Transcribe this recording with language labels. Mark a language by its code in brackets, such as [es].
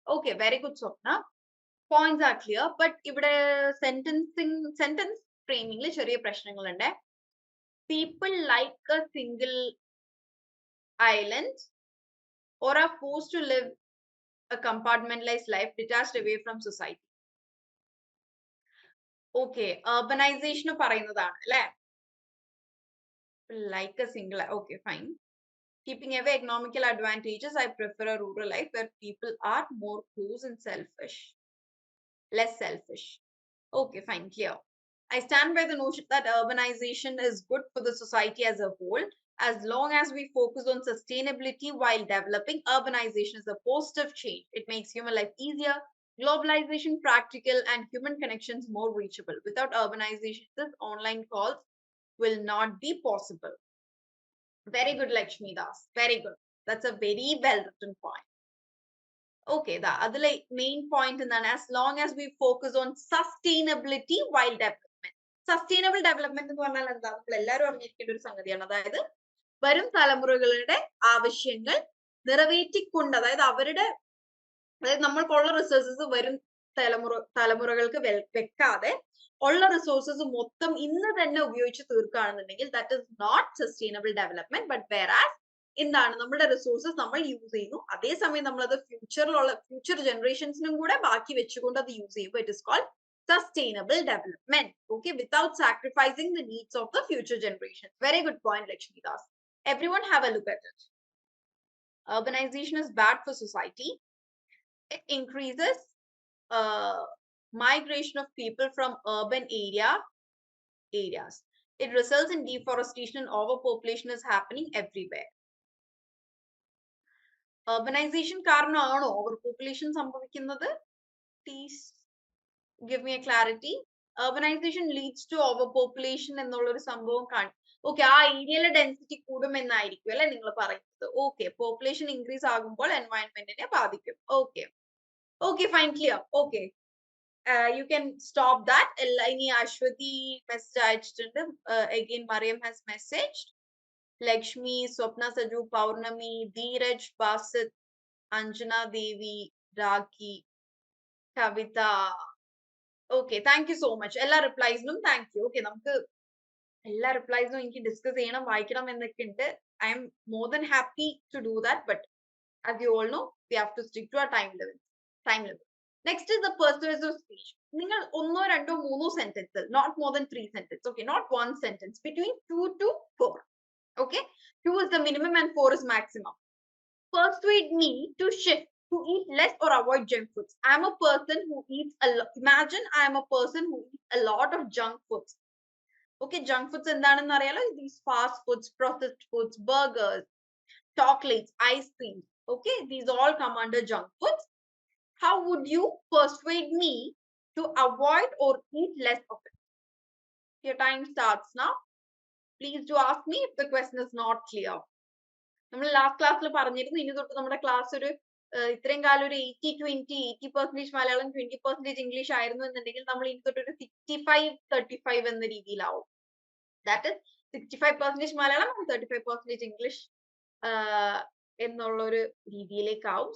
[en] Okay, very good, Swapna. Points are clear, but ഇവിടെ sentence framing [ml] ചെറിയ പ്രശ്നങ്ങളുണ്ട്. [en] People like a single island or are forced to live a compartmentalized life detached away from society. [ml] Okay, urbanization പറയുന്നതാണ് അല്ലേ? [en] Like a single, okay, fine. Keeping away economical advantages, I prefer a rural life where people are more close and selfish. Less selfish. Okay, fine, clear. I stand by the notion that urbanization is good for the society as a whole. As long as we focus on sustainability while developing, urbanization is a positive change. It makes human life easier, globalization practical, and human connections more reachable. Without urbanization, this online calls will not be possible. Very good, Lakshmi Das. Very good. That's a very well written point. Okay, the other main point in that, as long as we focus on sustainability while developing. [ml] Sustainable development എന്ന് പറഞ്ഞാൽ എന്താ? നമ്മൾ എല്ലാവരും അറിഞ്ഞിരിക്കേണ്ട ഒരു സംഗതിയാണ്. അതായത് വരും തലമുറകളുടെ ആവശ്യങ്ങൾ നിറവേറ്റിക്കൊണ്ട്, അതായത് നമ്മൾക്കുള്ള റിസോഴ്സസ് വരും തലമുറകൾക്ക് വെക്കാതെ ഉള്ള റിസോഴ്സസ് മൊത്തം ഇന്ന് തന്നെ ഉപയോഗിച്ച് തീർക്കുകയാണെന്നുണ്ടെങ്കിൽ [en] That is not sustainable development. [ml] But വേറാസ് എന്താണ്, നമ്മുടെ റിസോഴ്സസ് നമ്മൾ യൂസ് ചെയ്യുന്നു, അതേസമയം നമ്മൾ അത് ഫ്യൂച്ചർ ജനറേഷൻസിനും കൂടെ ബാക്കി വെച്ചുകൊണ്ട് അത് യൂസ് ചെയ്യുമ്പോൾ [en] It is called sustainable development, okay, without sacrificing the needs of the future generations. Very good point, Lakshmi Das. Everyone have a look at it. Urbanization is bad for society. It increases migration of people from urban areas. It results in deforestation and overpopulation is happening everywhere. [ml] Urbanization കാരണമാണോ overpopulation സംഭവിക്കുന്നത്? [en] Please give me a clarity. [ml] Urbanization leads to overpopulation എന്നുള്ളൊരു സംഭവം okay, ആ ഏരിയയിലെ density കൂടുമെന്നായിരിക്കും അല്ലെ നിങ്ങൾ പറയുന്നത്. Okay, population increase ആകുമ്പോൾ എൻവയൺമെന്റിനെ ബാധിക്കും. [en] Okay, okay, fine, clear. Okay, you can stop that. [ml] ഇനി അശ്വതി മെസ്സേജ് അയച്ചിട്ടുണ്ട്. [en] Again Mariyam has message. [ml] Lakshmi, Swapna, Saju, Pournami, Dheeraj, Basit, Anjana Devi, Rakhi, Kavitha. [en] Okay, thank you so much. [ml] എല്ലാ റിപ്ലൈസിനും താങ്ക് യു. ഓക്കെ, നമുക്ക് എല്ലാ റിപ്ലൈസും എനിക്ക് ഡിസ്കസ് ചെയ്യണം, വായിക്കണം എന്നൊക്കെ ഉണ്ട്. [en] I'm more than happy to do that, but as you all know, we have to stick to our time limit. Next is the persuasive speech. [ml] നിങ്ങൾ ഒന്നോ രണ്ടോ മൂന്നോ [en] Sentence, not more than 3 sentences, okay, not one sentence, between 2 to 4. Okay, 2 is the minimum and 4 is maximum. Persuade me to shift to eat less or avoid junk foods. I am a person who eats a lot. Imagine I am a person who eats a lot of junk foods. Okay, junk foods [ml] എന്താണെന്ന് അറിയാലോ? [en] These fast foods, processed foods, burgers, chocolates, ice cream. Okay, these all come under junk foods. How would you persuade me to avoid or eat less of it? Your time starts now. Please do ask me if the question is not clear. [ml] നമ്മൾ last ക്ലാസ്സിൽ പറഞ്ഞിരുന്നു, ഇനി തൊട്ട് നമ്മുടെ class ഒരു ഇത്രയും കാലം ഒരു 80% മലയാളം, 20% ഇംഗ്ലീഷ് ആയിരുന്നു എന്നുണ്ടെങ്കിൽ നമ്മൾ ഇനി തൊട്ട് ഒരു 65-35 എന്ന രീതിയിലാവും. [en] That is [ml] 65% മലയാളം, 35% ഇംഗ്ലീഷ് എന്നുള്ള ഒരു രീതിയിലേക്കാവും.